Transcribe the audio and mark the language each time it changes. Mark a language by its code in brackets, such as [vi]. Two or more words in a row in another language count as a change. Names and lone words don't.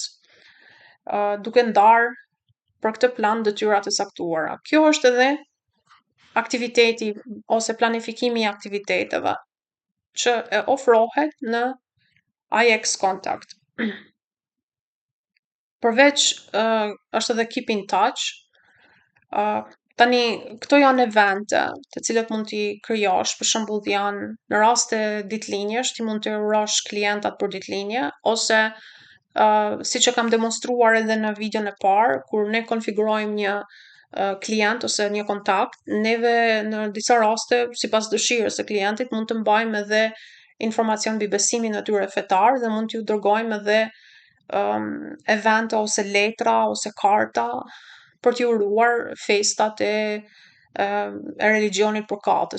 [sq] Duke ndarë për këtë plan detyrat e caktuara. Kjo është edhe aktiviteti ose planifikimi i aktiviteteve që e ofrohet në IX Contact. Përveç është edhe [en] keep in touch. [sq] Tani këto janë evente të cilat mund t'i krijosh, për shembull janë në raste ditëlinjesh, ti mund të urosh klientat për ditëlinje ose siç e kam demonstruar edhe në videon e parë, kur ne konfigurojmë një klient ose një kontakt, neve në disa raste, sipas dëshirës së klientit, mund të mbajmë edhe informacion mbi besimin e tyre fetar dhe mund t'ju dërgojmë edhe evente ose letra ose karta për t'ju uruar festat e religionit përkatës.